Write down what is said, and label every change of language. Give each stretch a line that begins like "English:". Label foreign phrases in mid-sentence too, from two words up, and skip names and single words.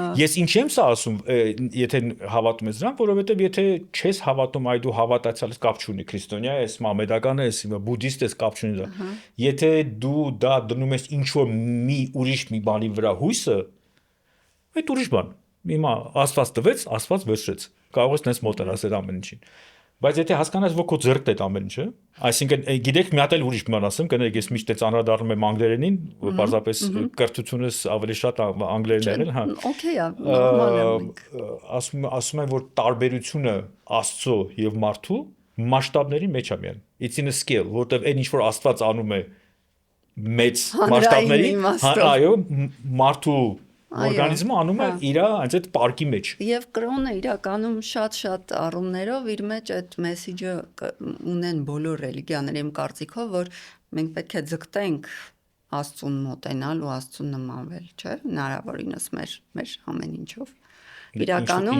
Armenian: Ես ինչ եմ սա ասում, եթե հավատում ես դրան, որովհետև եթե չես հավատում, այ դու հավատացյալ ես, կապ չունի, քրիստոնյա ես, մամեդական ես, բուդդիստ ես, կապ չունի դա։ Եթե դու դա դնում ես ինչ որ մի ուրիշ մի բանի վրա հույսը, այդ ուրիշ բան։ Հիմա Աստված տվեց, Աստված վերցրեց։ Կարող ես նես մոտենաս այդ ամեն ինչին։ Բայց եթե հասկանաս, որ քո ձեռքդ է այդ ամեն ինչը, այսինքն գիտեք մի հատ էլ ուրիշ բան ասեմ, կներեք, ես միշտ ծանրադառնում եմ անգլերենին, պարզապես կրթությունս ավելի շատ անգլերեն եղել, հա։ Okay, նորմալ է։ Ասում եմ, որ տարբերությունը Աստծո եւ մարդու մասշտաբների մեջ է միայն։
English: It's in a scale,
Armenian: որտեղ այն ինչ որ Աստված անում է մեծ մասշտաբների, այո, մարդու օրգանիզմը անում է իր այդ պարկի մեջ։ Եվ կրոնը իրականում շատ առումներով իր մեջ այդ մեսեջը ունեն բոլոր ռելիգիաները իմ կարծիքով, որ մենք պետք է ձգտենք Աստծուն մոտենալ ու Աստծուն նմանվել, չէ՞, հնարավորինս մեր ամեն ինչով։ Իրականում